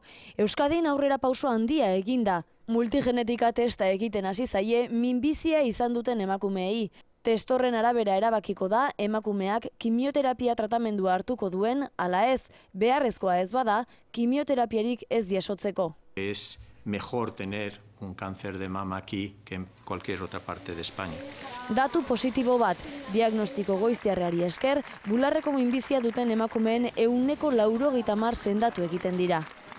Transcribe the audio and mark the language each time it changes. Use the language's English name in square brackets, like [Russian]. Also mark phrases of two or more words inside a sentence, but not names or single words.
[Basque] Euskadin aurrera pauso handia eginda. Multigenetika testa egiten hasi zaie minbizia izan duten emakumeei. Test horren arabera erabakiko da emakumeak kimioterapia tratamendua hartuko duen, ala ez, beharrezkoa ez bada, kimioterapiarik ez jasotzeko. [Spanish] Es mejor tener un cáncer de mama aquí que en cualquier otra parte de España. [Basque] Datu positibo bat, diagnostiko goiztiarrari esker, bularreko minbizia duten emakumeen 190 sendatu egiten dira.